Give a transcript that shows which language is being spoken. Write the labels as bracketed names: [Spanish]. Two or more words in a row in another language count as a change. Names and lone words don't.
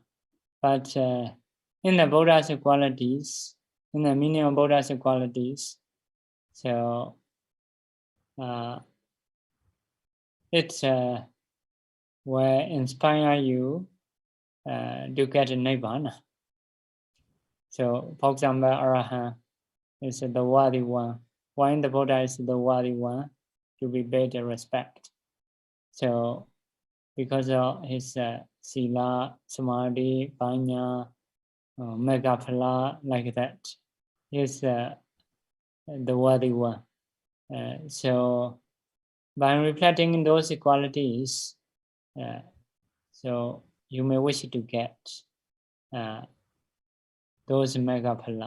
[English] But in the Buddha's qualities, in the meaning of Buddha's qualities, so it will inspire you to get nibbana. So, for example, Arahant is the worthy one. When the Buddha is the worthy one, to be paid respect. So, because of his [Pali] sila, samadhi, panya, megaphala, [English] like that, is the worthy one. So, by reflecting in those qualities, so you may wish to get those megaphala.